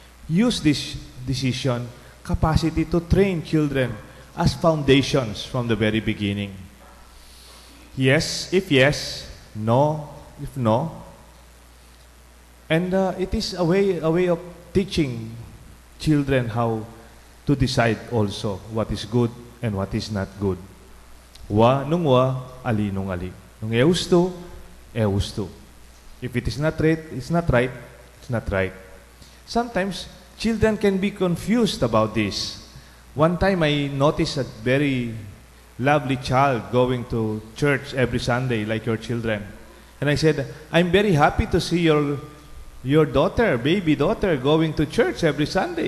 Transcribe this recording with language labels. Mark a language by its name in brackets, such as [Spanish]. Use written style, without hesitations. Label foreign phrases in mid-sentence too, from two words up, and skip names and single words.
[English] use this decision capacity to train children as foundations from the very beginning. Yes, if yes, no, if no. And it is a way of teaching children how to decide also what is good and what is not good. [Pampanga] Nung ali nung ali. Nung eusto. [English] If it is not right, it's not right, it's not right. Sometimes children can be confused about this. One time I noticed a very lovely child going to church every Sunday like your children. And I said, I'm very happy to see your daughter, baby daughter, going to church every Sunday.